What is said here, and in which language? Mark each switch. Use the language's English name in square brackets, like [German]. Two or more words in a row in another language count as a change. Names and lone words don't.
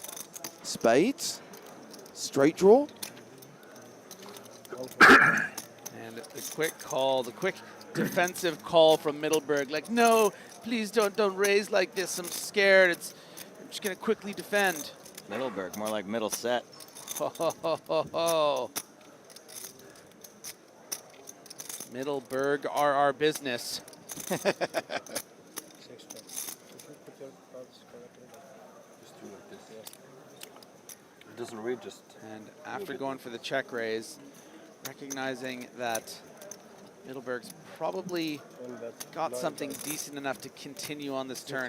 [English] Spades, straight draw. And the quick call, the quick defensive call from Middleberg. Like, no, please don't raise like this. I'm scared. I'm just going to quickly defend. Middleberg, more like middle set. Ho, ho, ho, ho, ho. Middleberg are our business. Doesn't read just. And after going for the check raise, recognizing that Middleberg's probably got something decent enough to continue on this turn.